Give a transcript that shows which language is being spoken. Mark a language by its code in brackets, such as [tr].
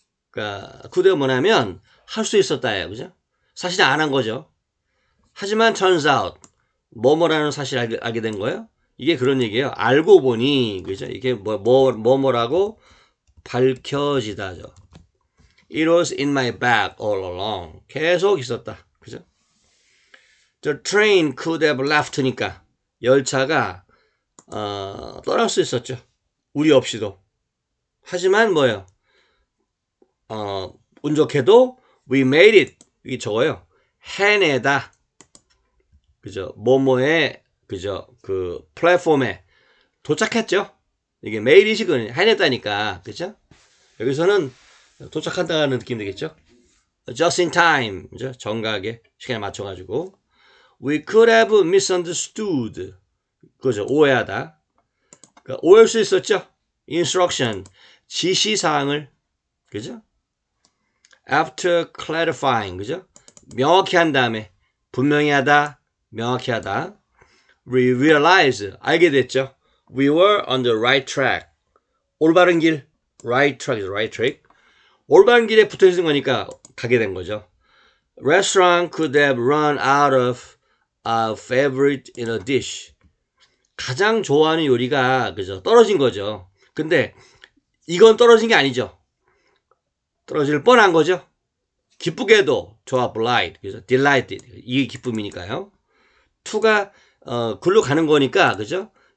[ko] 그러니까 could have 뭐냐면 할 수 있었다예요. 그죠? 사실 안 한 거죠. 하지만 [en] turns out [ko] 뭐뭐라는 사실을 알게 된 거예요. 이게 그런 얘기예요. 알고 보니 그죠? 이게 뭐라고 밝혀지다죠. [en] It was in my bag all along. [ko] 계속 있었다. 그죠? [en] The train could have left [ko] 니까 열차가 떠날 수 있었죠. 우리 없이도. 하지만 뭐예요? 운 좋게도 [en] we made it. [ko] 이게 저거요. 해내다. 그죠? 뭐뭐에 그죠? 그 플랫폼에 도착했죠. 이게 [en] made it [ko] 이 해냈다니까. 그죠? 여기서는 도착한다는 느낌 되겠죠? [en] Just in time. 그죠? [ko] 정각에 시간에 맞춰가지고. [en] We could have misunderstood. [ko] 그죠? 오해하다. 그러니까 오해할 수 있었죠? Instruction. 지시사항을. 그죠? [en] After clarifying. [ko] 그죠? 명확히 한 다음에. 분명히 하다. 명확히 하다. [en] We realize. [ko] 알게 됐죠? [en] We were on the right track. [ko] 올바른 길. [en] right track, right track. [ko] 올바른 길에 붙어 있는 거니까 가게 된 거죠. [en] Restaurant could have run out of a favorite in a dish. [ko] 가장 좋아하는 요리가 그죠 떨어진 거죠. 근데 이건 떨어진 게 아니죠. 떨어질 뻔한 거죠. 기쁘게도 좋아, blight, 그죠? delighted, 이게 기쁨이니까요. to가 글로 가는 거니까, 그죠?